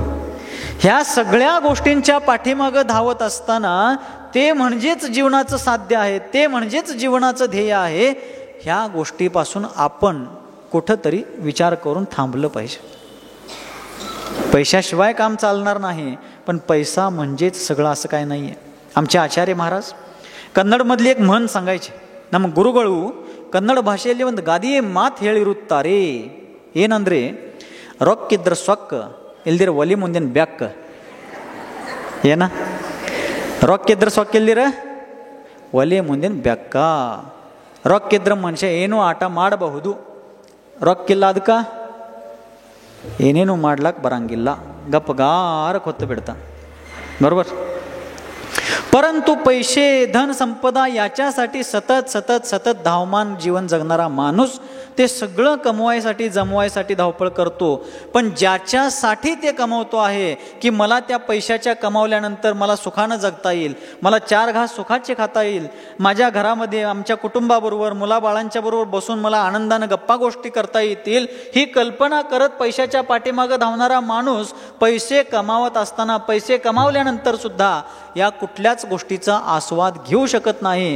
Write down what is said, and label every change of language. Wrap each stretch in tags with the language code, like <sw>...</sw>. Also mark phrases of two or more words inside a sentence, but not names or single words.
<mr>ह्या सगळ्या गोष्टींच्या पाठीमागं धावत असताना ते म्हणजेच जीवनाचं साध्य आहे, ते म्हणजेच जीवनाचं ध्येय आहे. ह्या गोष्टीपासून आपण कुठंतरी विचार करून थांबलं पाहिजे. पैशाशिवाय काम चालणार नाही, पण पैसा म्हणजेच सगळं असं काय नाही आहे. आमचे आचार्य महाराज कन्नडमधली एक म्हण सांगायचे.</mr> <kn>ನಮ್ಮ ಗುರುಗಳು ಕನ್ನಡ ಭಾಷೆಯಲ್ಲಿ ಒಂದು ಗಾದೆಯ ಮಾತು ಹೇಳಿರುತ್ತಾರೆ. ಏನಂದರೆ, ರೊಕ್ಕಿದ್ರೆ ಸೊಕ್ಕ, ಇಲ್ದಿರ ಒಲಿ ಮುಂದಿನ ಬೆಕ್ಕ. ಏನ ರೊಕ್ಕಿದ್ರೆ ಸೊಕ್ಕಿಲ್ದಿರ ಒಲೆ ಮುಂದಿನ ಬೆಕ್ಕ. ರೊಕ್ಕಿದ್ರೆ ಮನುಷ್ಯ ಏನೂ ಆಟ ಮಾಡಬಹುದು, ರೊಕ್ಕಿಲ್ಲ ಅದಕ್ಕೆ ಏನೇನು ಮಾಡ್ಲಕ್ಕೆ ಬರಂಗಿಲ್ಲ,</kn> <mr>गपगार होतं बिडता. बरोबर. परंतु पैसे धन संपदा याच्यासाठी सतत सतत सतत धावमान जीवन जगणारा माणूस ते सगळं कमवायसाठी जमवायसाठी धावपळ करतो. पण ज्याच्यासाठी ते कमवतो आहे की मला त्या पैशाच्या कमावल्यानंतर मला सुखानं जगता येईल, मला 4 घास सुखाचे खाता येईल, माझ्या घरामध्ये आमच्या कुटुंबाबरोबर मुलाबाळांच्या बरोबर बसून मला आनंदानं गप्पा गोष्टी करता येतील, ही कल्पना करत पैशाच्या पाठीमागं धावणारा माणूस पैसे कमावत असताना पैसे कमावल्यानंतर सुद्धा या कुठल्याच गोष्टीचा आस्वाद घेऊ शकत नाही.</mr>